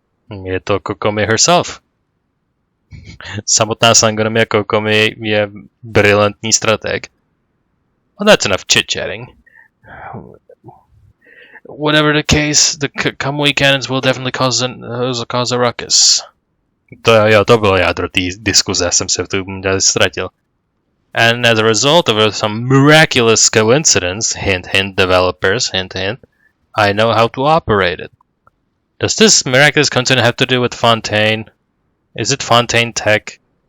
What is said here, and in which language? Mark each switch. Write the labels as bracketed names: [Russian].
[English] Ito Kokomi herself. [Czech] Samotná Sangonomiya Kokomi je brilantní strateg. [English] Well, that's enough chit-chatting. Whatever the case, the Kamui cannons will definitely cause a ruckus. [Czech] To bylo jádro té diskuze, jsem se v tom ztratil. [English] And as a result of some miraculous coincidence, hint hint developers, hint hint, I know how to operate it. Does this miraculous coincidence have to do with Fontaine? Is it Fontaine Tech?